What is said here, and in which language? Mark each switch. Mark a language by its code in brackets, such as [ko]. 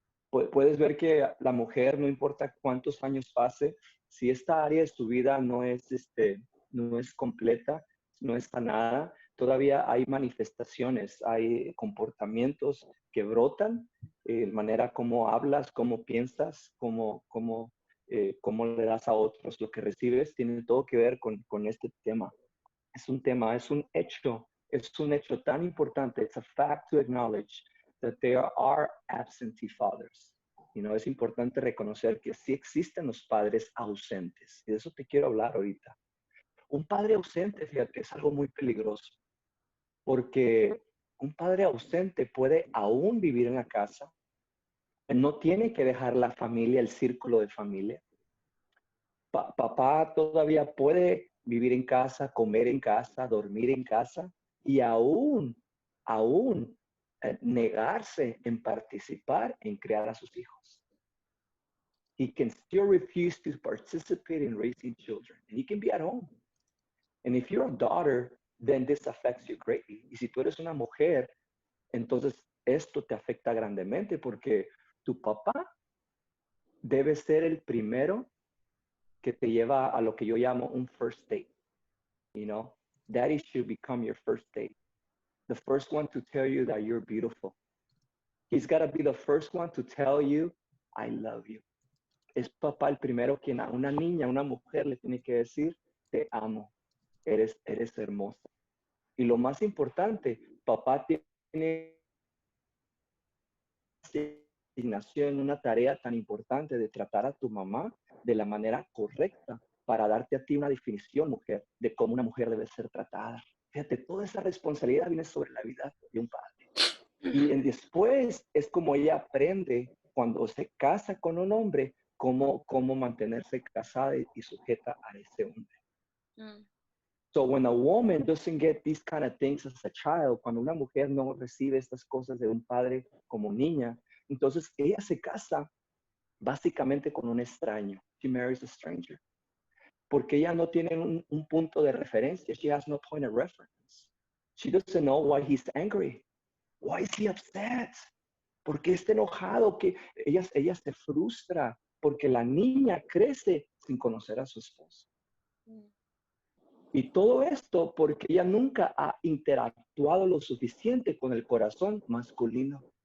[es] Puedes ver que la mujer, no importa cuántos años pase, si esta área de su vida no es completa, no es sanada, todavía hay manifestaciones, hay comportamientos que brotan, manera cómo hablas, cómo piensas, cómo cómo le das a otros, lo que recibes tiene todo que ver con este tema. Es un tema, es un hecho tan importante. [en] It's a fact to acknowledge that there are absentee fathers. [es] Es importante reconocer que sí existen los padres ausentes. Y de eso te quiero hablar ahorita. Un padre ausente, fíjate, es algo muy peligroso. Porque un padre ausente puede aún vivir en la casa. No tiene que dejar la familia, el círculo de familia. Papá todavía puede vivir en casa, comer en casa, dormir en casa y aún negarse en participar en criar a sus hijos. [en] He can still refuse to participate in raising children. And he can be at home. And if you're a daughter, then this affects you greatly. [es] Y si tú eres una mujer, entonces esto te afecta grandemente porque tu papá debe ser el primero que te lleva a lo que yo llamo un first date. [en] Daddy should become your first date. The first one to tell you that you're beautiful. He's got to be the first one to tell you, I love you. [es] Es papá el primero quien a una niña, a una mujer le tiene que decir, te amo, eres hermosa. Y lo más importante, papá tiene asignación, una tarea tan importante de tratar a tu mamá de la manera correcta para darte a ti una definición, mujer, de cómo una mujer debe ser tratada. Fíjate, toda esa responsabilidad viene sobre la vida de un padre. Y después es como ella aprende cuando se casa con un hombre, cómo mantenerse casada y sujeta a ese hombre. So when a woman doesn't get these kind of things as a child, cuando una mujer no recibe estas cosas de un padre como niña, entonces ella se casa básicamente con un extraño. She marries a stranger. Porque ella no tiene un punto de referencia. [en] She has no point of reference. She doesn't know why he's angry. Why is he upset? ¿Por qué está enojado? [es] Que ella se frustra porque la niña crece sin conocer a su esposo. Y todo esto porque ella nunca ha interactuado lo suficiente con el corazón masculino.